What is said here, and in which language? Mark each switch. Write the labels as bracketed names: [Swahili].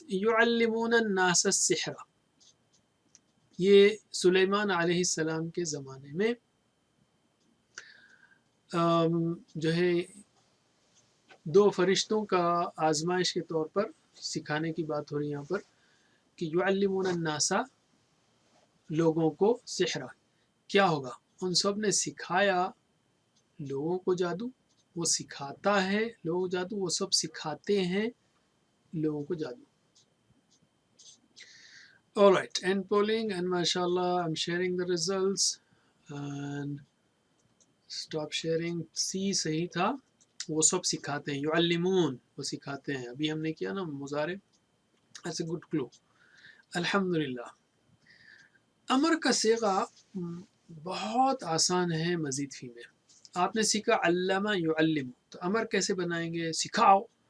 [Arabic] یعلمون الناس السحر، [Urdu] یہ سلیمان علیہ السلام کے زمانے میں جو ہے 2 فرشتوں کا آزمائش کے طور پر سکھانے کی بات ہو رہی ہے یہاں پر، کہ [Arabic] یعلمون الناس [Urdu] لوگوں کو سحر، کیا ہوگا؟ ان سب نے سکھایا لوگوں کو جادو، وہ سکھاتا ہے لوگوں کو جادو، وہ سب سکھاتے ہیں لوگوں کو جادو. [English] All right, end polling and mashallah I'm sharing the results and stop sharing. [Urdu] C صحیح تھا، وہ سب سکھاتے ہیں، یعلمون وہ سکھاتے ہیں. ابھی ہم نے کیا نا مضارع. [English] That's a good clue. [Urdu] الحمدللہ. امر کا صیغہ بہت آسان ہے مزید فی میں. آپ نے سیکھا علم یعلم، تو امر کیسے بنائیں گے؟ سکھاؤ.